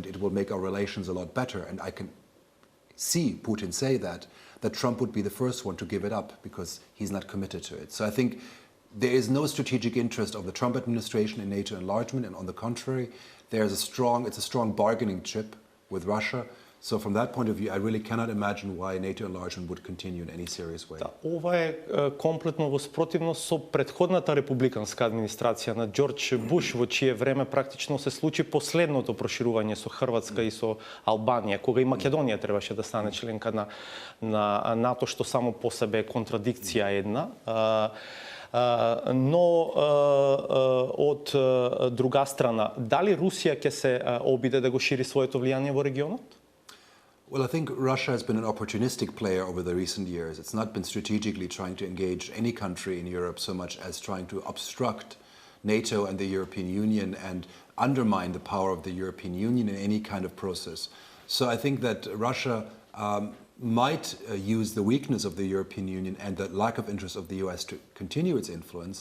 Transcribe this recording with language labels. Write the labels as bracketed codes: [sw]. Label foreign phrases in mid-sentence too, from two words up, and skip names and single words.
[en] It will make our relations a lot better. And I can see Putin say that Trump would be the first one to give it up because he's not committed to it. So I think there is no strategic interest of the Trump administration in NATO enlargement, and on the contrary, it's a strong bargaining chip with Russia. So from that point of view, I really cannot imagine why NATO enlargement would continue in any serious way. [mk] Да, ова е комплетно во спротивност со претходната републиканска администрација на Џорџ Буш, во чие време практично се случи последното проширување со Хрватска и со Албанија, кога и Македонија требаше да стане членка на НАТО, што само по себе е контрадикција една. Но од друга страна, дали Русија ќе се обиде да го шири своето влијание во регионот? [en] Well, I think Russia has been an opportunistic player over the recent years. It's not been strategically trying to engage any country in Europe so much as trying to obstruct NATO and the European Union and undermine the power of the European Union in any kind of process. So I think that Russia might use the weakness of the European Union and the lack of interest of the US to continue its influence.